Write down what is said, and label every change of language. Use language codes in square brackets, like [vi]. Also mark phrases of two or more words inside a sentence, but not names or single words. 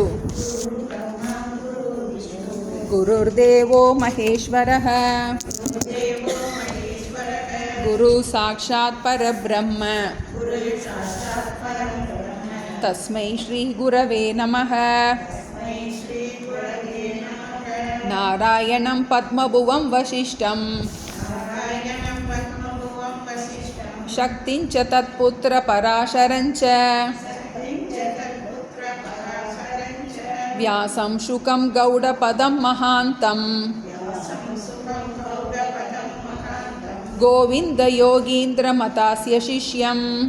[sa] गुरुर् देवो महेश्वरः गुरु साक्षात् परब्रह्म तस्मै श्री गुरवे नमः. नारायणं पद्मभुवं वसिष्ठं शक्तिञ्च तत्पुत्र पराशरञ्च व्यासं शुकं गौडपदं महान्तम् गोविन्द योगीन्द्र मथास्य शिष्यम्